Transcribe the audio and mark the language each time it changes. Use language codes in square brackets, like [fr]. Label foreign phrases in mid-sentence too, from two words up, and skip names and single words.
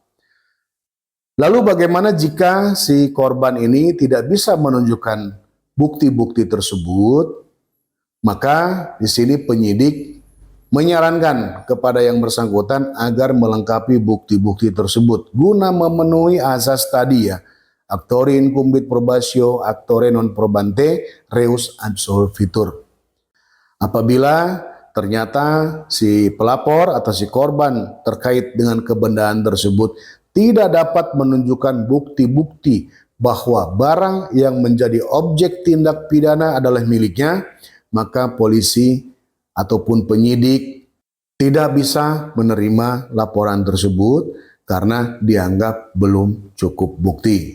[id] Lalu bagaimana jika si korban ini tidak bisa menunjukkan bukti-bukti tersebut? Maka di sini penyidik menyarankan kepada yang bersangkutan agar melengkapi bukti-bukti tersebut guna memenuhi asas tadi ya, [la] actore incumbit probatio, actore non probante, reus absolvitur. [id] Apabila ternyata si pelapor atau si korban terkait dengan kebendaan tersebut tidak dapat menunjukkan bukti-bukti bahwa barang yang menjadi objek tindak pidana adalah miliknya, maka polisi ataupun penyidik tidak bisa menerima laporan tersebut karena dianggap belum cukup bukti.